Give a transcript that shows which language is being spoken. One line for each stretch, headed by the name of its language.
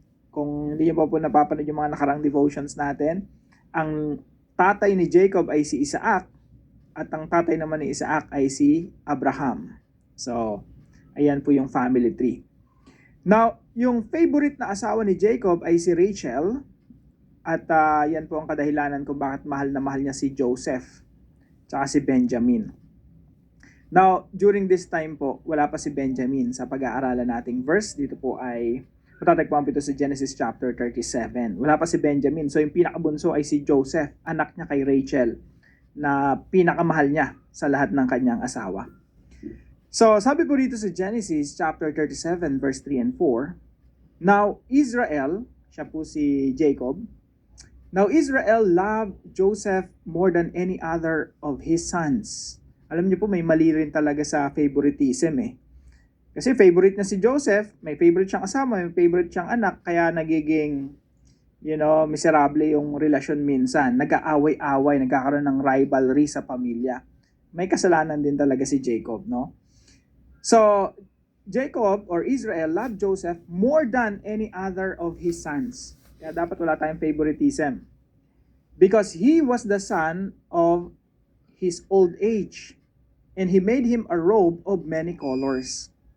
Filipino: Kung hindi niyo po napapanood yung mga nakarang devotions natin, ang tatay ni Jacob ay si Isaac at ang tatay naman ni Isaac ay si Abraham. So, ayan po yung family tree. Now, yung favorite na asawa ni Jacob ay si Rachel at yan po ang kadahilanan kung bakit mahal na mahal niya si Joseph tsaka si Benjamin. Now, during this time po, wala pa si Benjamin sa pag-aaralan nating verse. Dito po ay matatagpuan po ito sa Genesis chapter 37. Wala pa si Benjamin. So, yung pinakabunso ay si Joseph, anak niya kay Rachel, na pinakamahal niya sa lahat ng kanyang asawa. So, sabi po dito sa
English: Genesis chapter 37 verse 3 and 4, Now Israel,
Filipino: siya po si Jacob,
English: Now Israel loved Joseph more than any other of his sons.
Filipino: Alam niyo po, may mali rin talaga sa favoritism eh. Kasi favorite na si Joseph, may favorite siyang asama, may favorite siyang anak, kaya nagiging, miserable yung relasyon minsan. Nag-aaway-away, nagkakaroon ng rivalry sa pamilya. May kasalanan din talaga si Jacob, no?
English: So, Jacob or Israel loved Joseph more than any other of his sons.
Filipino: Kaya dapat wala tayong favoritism.
English: Because he was the son of his old age. And he made him a robe of many colors.